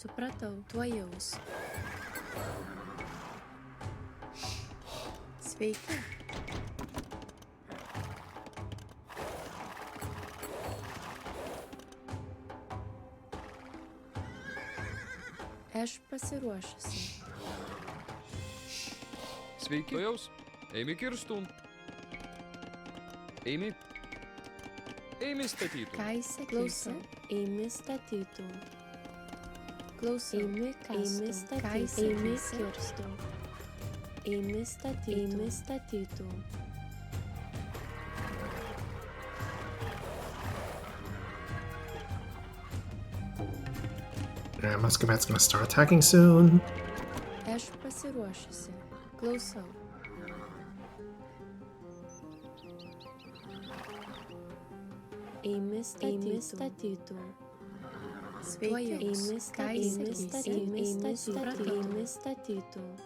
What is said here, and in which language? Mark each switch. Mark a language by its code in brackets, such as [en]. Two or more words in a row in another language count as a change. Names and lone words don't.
[lt] Supratau, tuojaus. Sveiki. Aš pasiruošusi. Sveiki. Tuojaus. Eimi kirstum. Eimi. Eimi statytų. Ką įsakysi? Eimi statytų. Klausau. Eimi statytų. Eimi kirstų. Eimi statytų. Eimi statytų. [en] Alright, Muscovet's gonna start attacking soon. [lt] Aš pasiruošusi. Klausau. Eimi statytų. Sveiki. Eimi statytų.